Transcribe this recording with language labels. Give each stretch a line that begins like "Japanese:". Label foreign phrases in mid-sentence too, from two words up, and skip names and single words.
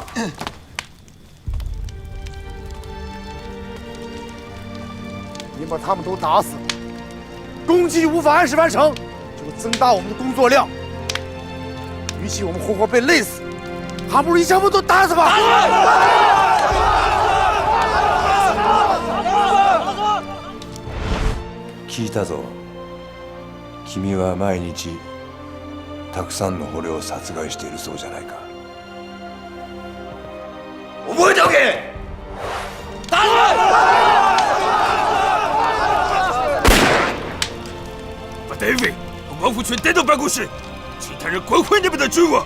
Chinese: 你把他们都打死，攻击无法按时完成，就会增大我们的工作量。与其我们活活被累死，还不如一枪把都打死吧！
Japanese: 聞いたぞ。君は毎日たくさんの捕虜を殺害しているそうじゃないか。覚えておけ！
Chinese: 打死！把 David 和王福全带到办公室，其他人滚回你们的军窝。